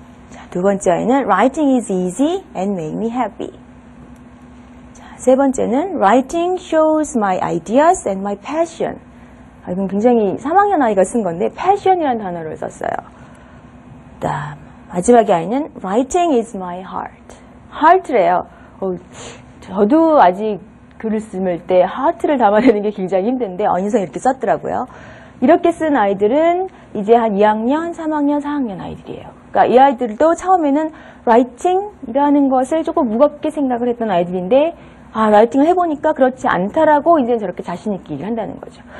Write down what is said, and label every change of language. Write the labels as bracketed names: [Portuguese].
[Korean] 자, 두 번째 아이는 [English] Writing is easy and make me happy. [Korean] 자, 세 번째는 [English] Writing shows my ideas and my passion. [Korean] 이건 굉장히 3학년 아이가 쓴 건데 passion이라는 단어를 썼어요. 다음 마지막에 아이는 [English] Writing is my heart. [Korean] heart래요. 저도 아직 글을 쓸 때 heart를 담아내는 게 굉장히 힘든데 어느새 이렇게 썼더라고요. 이렇게 쓴 아이들은 이제 한 2학년, 3학년, 4학년 아이들이에요. 그러니까 이 아이들도 처음에는 라이팅이라는 것을 조금 무겁게 생각을 했던 아이들인데 라이팅을 해보니까 그렇지 않다라고 이제 저렇게 자신있게 얘기를 한다는 거죠.